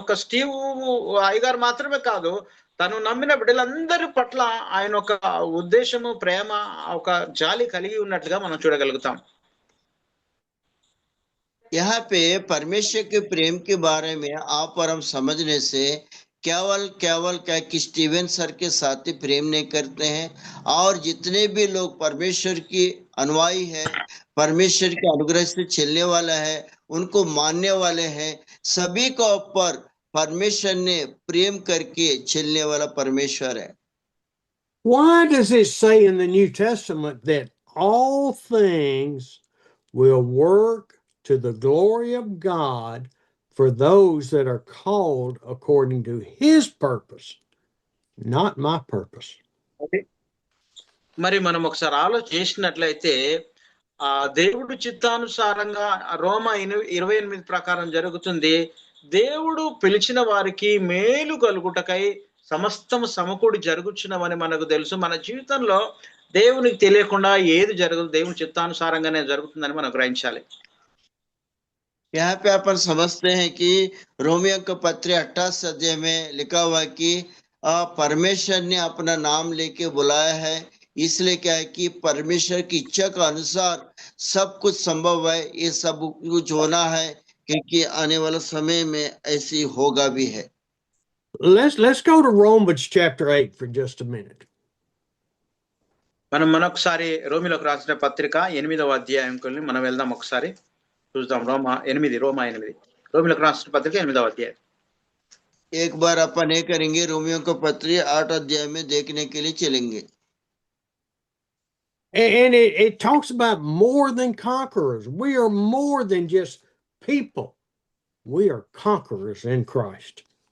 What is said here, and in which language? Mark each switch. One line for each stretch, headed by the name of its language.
Telugu: ఒక స్టీవ్ అయ్యగారు మాత్రమే కాదు, తను నమ్మిన బిడ్డలందరి పట్ల ఆయన ఒక ఉద్దేశము, ప్రేమ, ఒక జాలి కలిగి ఉన్నట్లుగా మనం చూడగలుగుతాం.
Hindi: यहाँ पे परमेश्वर के प्रेम के बारे में आप और हम समझने से केवल क्या कि स्टीवन सर के साथ ही प्रेम नहीं करते हैं, और जितने भी लोग परमेश्वर की अनुयायी है, परमेश्वर के अनुग्रह से चलने वाला है, उनको मानने वाले हैं, सभी को ऊपर परमेश्वर ने प्रेम करके चलने वाला परमेश्वर है.
English: Why does it say in the New Testament that all things will work to the glory of God for those that are called according to his purpose, not my purpose?
Telugu: మరి మనం ఒకసారి ఆలోచించినట్లయితే దేవుడు చిత్తానుసారంగా రోమా 28 ప్రకారం జరుగుతుంది. దేవుడు పిలిచిన వారికి మేలు కలుగుటకై సమస్తము సమకూడి జరుగుచున్నవని మనకు తెలుసు. మన జీవితంలో దేవునికి తెలియకుండా ఏది జరగదు, దేవుని చిత్తానుసారంగానే జరుగుతుందని మనం గ్రహించాలి.
Hindi: यहाँ पे अपन समझते हैं कि रोमियो का पत्र 28 अध्याय में लिखा हुआ कि परमेश्वर ने अपना नाम लेके बुलाया है, इसलिए क्या है कि परमेश्वर की इच्छा के अनुसार सब कुछ संभव है. ये सब कुछ होना है क्योंकि आने वाला समय में ऐसी होगा भी है.
English: Let's go to Romans chapter 8 for just a minute.
Telugu: మనం ఒకసారి రోమిలోకి రాసిన పత్రిక 8వ అధ్యాయంకి మనం వెళ్దాం. ఒకసారి చూద్దాం. రోమా 8 రోమిలోకి రాసిన పత్రిక 8వ అధ్యాయం.
Hindi: एक बार अपन ये करेंगे, रोमियो का पत्र 8 अध्याय में देखने के लिए चलेंगे.
English: And it talks about more than conquerors. We are more than just people. We are conquerors in Christ.